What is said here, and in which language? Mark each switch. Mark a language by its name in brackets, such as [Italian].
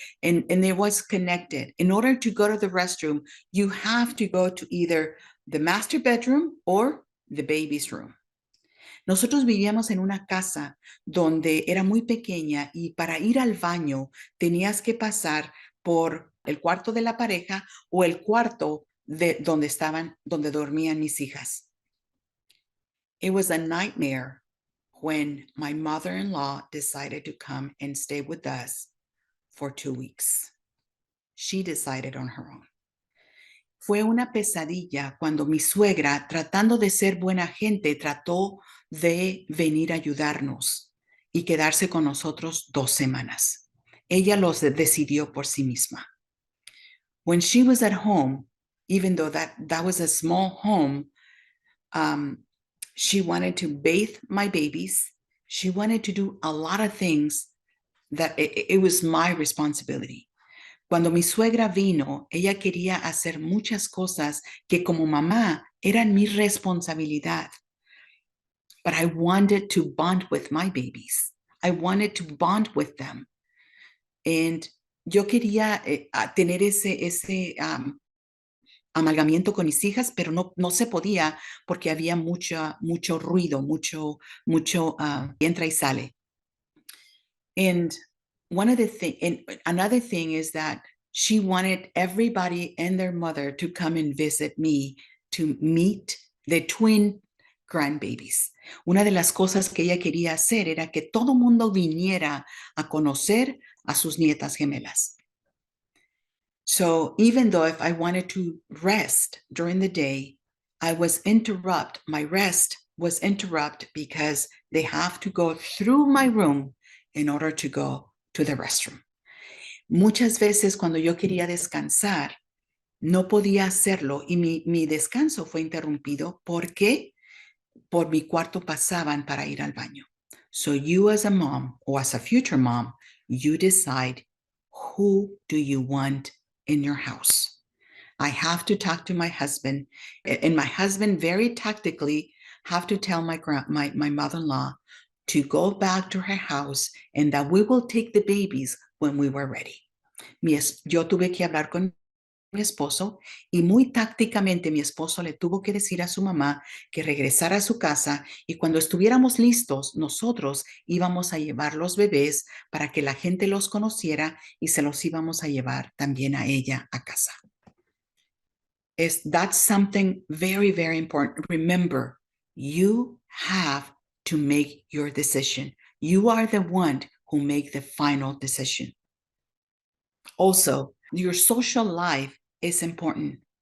[English] And it was connected. In order to go to the restroom, you have to go to either the master bedroom or the baby's room. [Spanish] Nosotros vivíamos en una casa donde era muy pequeña y para ir al baño tenías que pasar por el cuarto de la pareja o el cuarto de donde dormían mis hijas. [English] It was a nightmare when my mother-in-law decided to come and stay with us for 2 weeks. She decided on her own. [Spanish] Fue una pesadilla cuando mi suegra, tratando de ser buena gente, trató de venir a ayudarnos y quedarse con nosotros 2 semanas. Ella los decidió por sí misma. [English] When she was at home, even though that was a small home, she wanted to bathe my babies. She wanted to do a lot of things that it was my responsibility. [Spanish] Cuando mi suegra vino, ella quería hacer muchas cosas que como mamá eran mi responsabilidad. [English] But I wanted to bond with my babies. I wanted to bond with them. [Spanish] And yo quería tener ese amalgamiento con mis hijas, pero no se podía porque había mucho ruido, mucho entra y sale. [English] And another thing is that she wanted everybody and their mother to come and visit me to meet the twin grandbabies. [Spanish] Una de las cosas que ella quería hacer era que todo mundo viniera a conocer a sus nietas gemelas. [English] So even though if I wanted to rest during the day, my rest was interrupted because they have to go through my room in order to go to the restroom. [Spanish] Muchas veces cuando yo quería descansar, no podía hacerlo y mi descanso fue interrumpido porque por mi cuarto pasaban para ir al baño. [English] So you as a mom or as a future mom, you decide who do you want in your house. I have to talk to my husband, and my husband very tactically have to tell my mother-in-law to go back to her house and that we will take the babies when we were ready. [Spanish] Yo tuve que hablar con mi esposo y muy tácticamente mi esposo le tuvo que decir a su mamá que regresara a su casa y cuando estuviéramos listos, nosotros íbamos a llevar los bebés para que la gente los conociera y se los íbamos a llevar también a ella a casa. [English] That's something very, very important. Remember, you have to make your decision. You are the one who make the final decision. Also, your social life is important.